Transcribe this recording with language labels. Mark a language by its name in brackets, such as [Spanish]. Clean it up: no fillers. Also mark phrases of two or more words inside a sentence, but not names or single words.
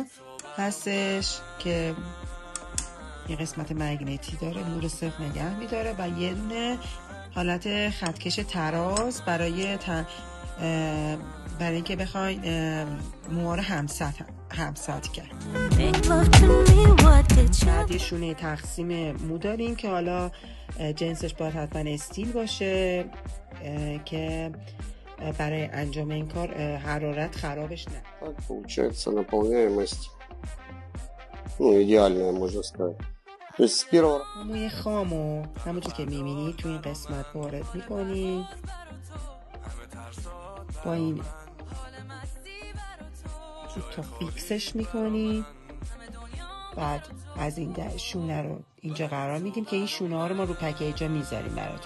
[Persian] هستش که یه قسمت مگنتی داره، مو رو صفر نگه میداره و یه دونه حالت خطکش تراز برای اینکه بخواین موها رو همسط کرد. بعد یه شونه تقسیم مو داریم که حالا جنسش باید حتما استیل باشه که برای انجام این کار حرارت خرابش نه. [Russian] Так получается наполняемость, идеальная, можно сказать. То есть с первого... [Persian] موی خامو همونطور که میبینید تو این قسمت وارد میکنید، با این تا فیکسش میکنید، بعد از این شونه رو اینجا قرار میدیم که این شونه ها رو ما رو پکیجا میذاریم براتون.